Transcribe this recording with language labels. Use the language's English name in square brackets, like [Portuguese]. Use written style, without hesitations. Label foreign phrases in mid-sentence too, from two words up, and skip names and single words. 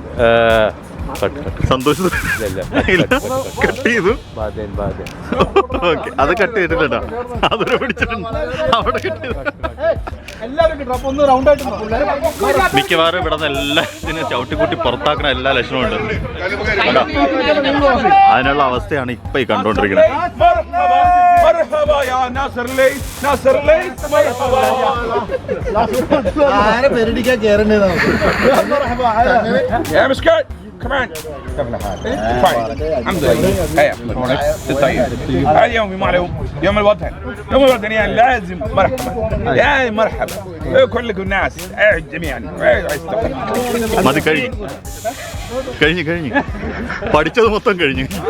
[Malayalam] സന്തോഷം. അത് കട്ട് ചെയ്തിട്ടുണ്ടോ? അതൊരു പിടിച്ചിട്ടുണ്ട്. അവിടെ മിക്കവാറും ഇവിടെ നിന്ന് എല്ലാത്തിനും ചവിട്ടിക്കൂട്ടി പുറത്താക്കണ എല്ലാ ലക്ഷണവും ഉണ്ട്. അതിനുള്ള അവസ്ഥയാണ് ഇപ്പൊ ഈ കണ്ടോണ്ടിരിക്കുന്നത്. [English] Come on. Fine. [Arabic] الحمد لله. هيا طيب. هذا يوم يوم الوطن. يوم الوطن يعني لازم مرحبا. يا مرحبا. كلكم الناس جميعا. [Malayalam] മതി, കഴിഞ്ഞു പഠിച്ചത് മൊത്തം കഴിഞ്ഞു.